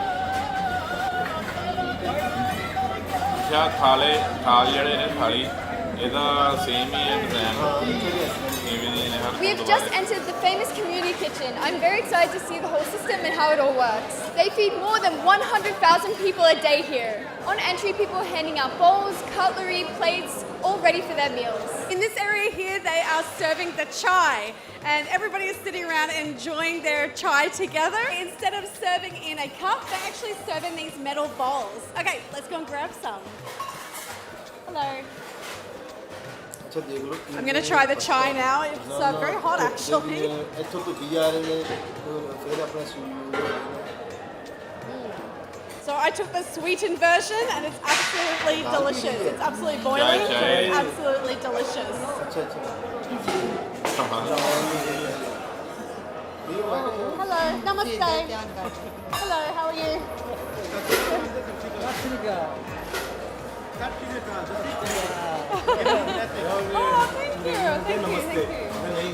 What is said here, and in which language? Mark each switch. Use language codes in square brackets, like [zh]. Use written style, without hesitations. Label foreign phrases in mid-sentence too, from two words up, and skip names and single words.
[pa] ਥਾਲ ਜਿਹੜੇ ਨੇ ਥਾਲੀ ਇਹਦਾ ਸੇਮ ਹੀ ਹੈ [en] We have just entered the famous community kitchen. I'm very excited to see the whole system and how it all works. They feed more than 100,000 people a day here. On entry, people are handing out bowls, cutlery, plates, all ready for their meals. In this area here, they are serving the chai, and everybody is sitting around enjoying their chai together. Instead of serving in a cup, they actually serve in these metal bowls. Okay, let's go and grab some. Hello. [pa] ਅੱਛਾ ਦੇਖ ਲਓ [en] I'm going to try the chai now. It's very hot actually. [pa] ਇੱਥੋਂ ਤੋਂ ਵੀ ਆ ਰਹੇ ਨੇ ਫਿਰ ਆਪਣਾ ਸੂਈ [en] So I took the sweetened version and it's absolutely delicious. It's absolutely boiling. Chai. It's absolutely delicious. [pa] ਅੱਛਾ ਅੱਛਾ [en] Hello, namaste. Hello, how are you? Oh, thank you, thank you.